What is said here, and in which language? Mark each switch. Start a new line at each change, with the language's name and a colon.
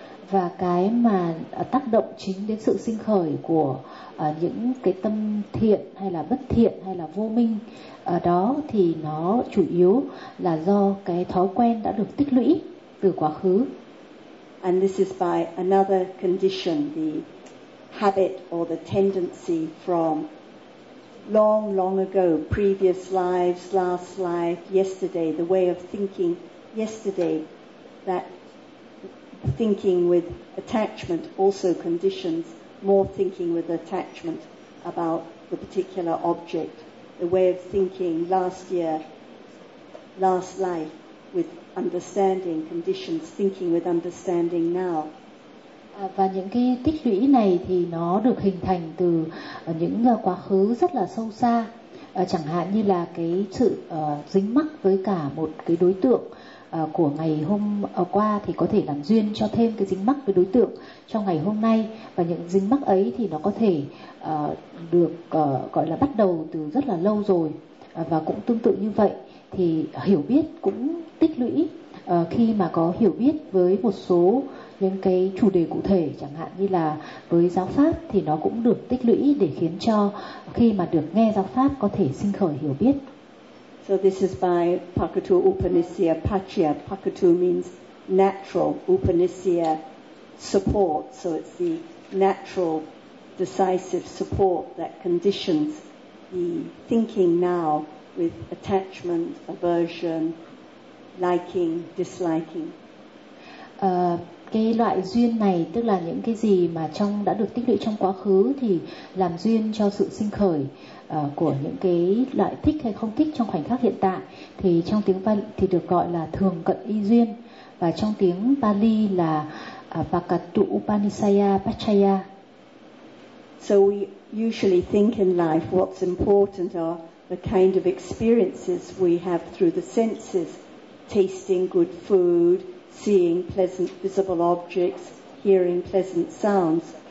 Vietnamese: Và cái mà tác động chính đến sự sinh khởi của những cái tâm thiện hay là bất thiện hay là vô minh đó thì nó chủ yếu là do cái thói quen đã được tích lũy từ quá khứ.
English: And this is by another condition, the habit or the tendency from long, long ago, previous lives, last life, yesterday, the way of thinking yesterday, that thinking with attachment also conditions more thinking with attachment about the particular object. The way of thinking last year, last life, with understanding conditions thinking with understanding now.
Vietnamese: Và những cái tích lũy này thì nó được hình thành từ những quá khứ rất là sâu xa, chẳng hạn như là cái sự dính mắc với cả một cái đối tượng của ngày hôm qua thì có thể làm duyên cho thêm cái dính mắc với đối tượng trong ngày hôm nay, và những dính mắc ấy thì nó có thể được gọi là bắt đầu từ rất là lâu rồi. Và cũng tương tự như vậy thì hiểu biết cũng tích lũy, khi mà có hiểu biết với một số những cái chủ đề cụ thể, chẳng hạn như là với giáo pháp, thì nó cũng được tích lũy để khiến cho khi mà được nghe giáo pháp có thể sinh khởi hiểu biết.
English: So this is by Pakatu Upanisya Pachya. Pakatu means natural. Upanisya, support. So it's the natural decisive support that conditions the thinking now with attachment, aversion, liking, disliking.
Vietnamese: Cái loại duyên này, tức là những cái gì mà trong đã được tích lũy trong quá khứ thì làm duyên cho sự sinh khởi của những cái loại thích hay không thích trong khoảnh khắc hiện tại, thì trong tiếng Pali thì được gọi là thường cận y duyên, và trong tiếng Pali là Pakatu Upanisaya Pachaya.
English: So we usually think in life what's important are the kind of experiences we have through the senses, tasting good food, seeing pleasant visible objects, hearing pleasant sounds.